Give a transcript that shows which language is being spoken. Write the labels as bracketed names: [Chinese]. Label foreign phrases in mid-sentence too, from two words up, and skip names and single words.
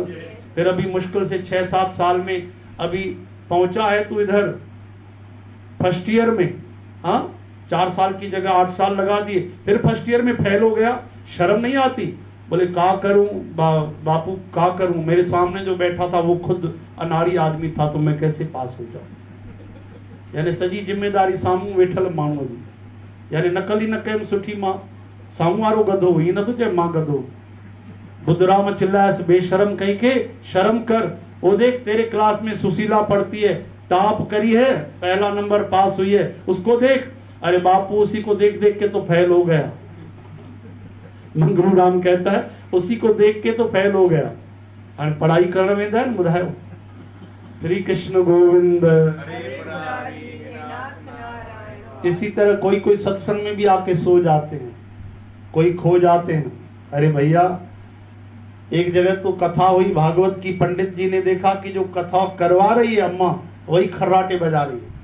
[Hindi] फिर अभी मुश्किल से 6-7 साल में अभी पहुंचा है तू इधर [English] first year [Hindi] में, हाँ 4 साल की जगह 8 साल लगा दिए, फिर [English] first year [Hindi] में फेल हो गया, शर्म नहीं आती? बोले का करूं बापू, का करूं, मेरे सामने जो बैठा था वो खुद अनाड़ी आदमी था, तो मैं कैसे पास हो जाऊं? [Sindhi] यानी सजी जिम्मेदारी सामू वेठल माण्हू जी, यानी नकल ही न कयमि सुठी मां, सामू वारो गधो, ही न तो चए मां गधो। बुद्धराम चिल्लायस, [Hindi] बेशरम कहीं के, शर्म कर, वो देख तेरे क्लास में सुशीला पढ़ती है, टॉप करी है, पहला नंबर पास हुई है, उसको देख। अरे बापू उसी को देख देख के तो फेल हो गया। मंगरू राम कहता है उसी को देख के तो फेल हो गया, [Sindhi] हाणे पढ़ाई करण वेंदा आहिनि, ॿुधायो। [Hindi] श्री कृष्ण गोविंद। इसी तरह कोई कोई सत्संग में भी आके सो जाते हैं, कोई खो जाते हैं। अरे भैया, एक जगह तो कथा हुई भागवत की, पंडित जी ने देखा कि जो कथा करवा रही है अम्मा वही खर्राटे बजा रही है।